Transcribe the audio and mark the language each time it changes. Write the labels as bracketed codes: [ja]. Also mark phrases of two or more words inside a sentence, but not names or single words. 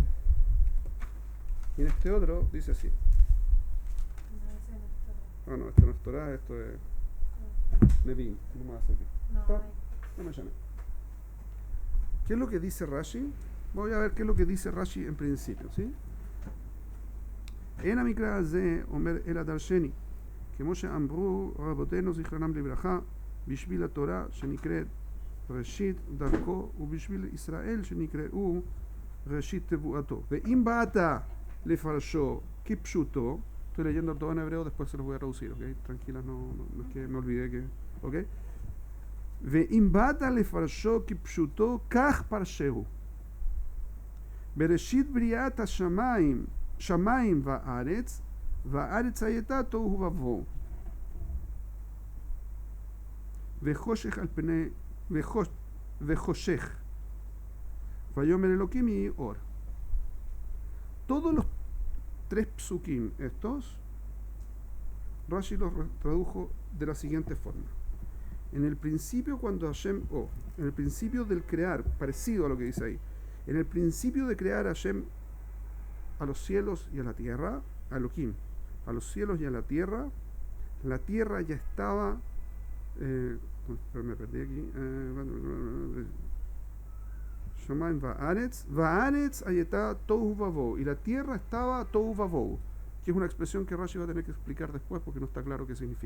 [es] Y en este otro dice así. No, esto no es Torah, esto es Nevim. No me va a servir. No me llame. ¿Qué es lo que dice Rashi? Voy a ver qué es lo que dice Rashi en principio, ¿sí? [he] En המקרא הזה אומר אלא דרשני, כמו שאמרו רבותינו זיכרונם לברכה, בשביל התורה שנקראת ראשית דרכו, ובשביל ישראל שנקראו ראשית תבואתו. ואם באת לפרשו כפשוטו, [es] estoy leyendo todo en hebreo, después se los voy a traducir, ¿ok? Tranquilas, no es que me olvidé que, ¿ok? [he] ואם באת לפרשו כפשוטו, כך פרשהו. בראשית בריאת השמיים, שמיים וארץ, והארץ הייתה תוהו ובוהו. וחושך על פני, וחושך. ויאמר אלוקים יהי אור. [es] Todos los 3 psukim estos, Rashi los tradujo de la siguiente forma. En el principio cuando Hashem, en el principio del crear, parecido a lo que dice ahí, en el principio de crear Hashem a los cielos y a la tierra, a Elohim, a los cielos y a la tierra ya estaba, me perdí aquí, [he] שמים וארץ הייתה תהו ובהו, [es] y la tierra estaba [he] תהו ובהו, [es] que es una expresión que Rashi va a tener que explicar después porque no está claro qué significa.